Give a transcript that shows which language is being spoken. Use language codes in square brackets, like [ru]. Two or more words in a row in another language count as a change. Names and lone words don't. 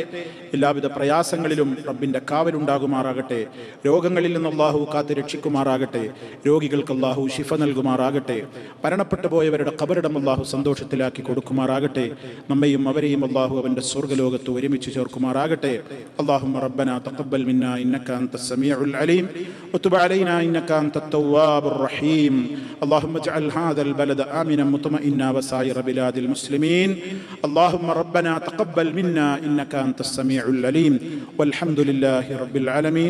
[ml] എല്ലാവിധ പ്രയാസങ്ങളിലും റബ്ബിന്റെ കാവലുണ്ടാകുമാറാകട്ടെ. രോഗങ്ങളിൽ നിന്ന് അള്ളാഹു കാത്ത് രക്ഷിക്കുമാറാകട്ടെ. രോഗികൾക്ക് അല്ലാഹു ശിഫ നൽകുമാറാകട്ടെ. മരണപ്പെട്ടു പോയവരുടെ ഖബറിടം അല്ലാഹു സന്തോഷത്തിലാക്കി കൊടുക്കുമാറാകട്ടെ. നമ്മയും അവരെയും അല്ലാഹു അവന്റെ സ്വർഗ്ഗലോകത്ത് ഒരുമിച്ച് ചേർക്കുമാറാകട്ടെ. [ar] اللهم ربنا تقبل منا إنك أنت السميع العليم وتب علينا إنك أنت التواب الرحيم. اللهم اجعل هذا البلد آمنا مطمئنا وسائر بلاد المسلمين. اللهم ربنا تقبل منا إنك أنت السميع العليم والحمد لله رب العالمين.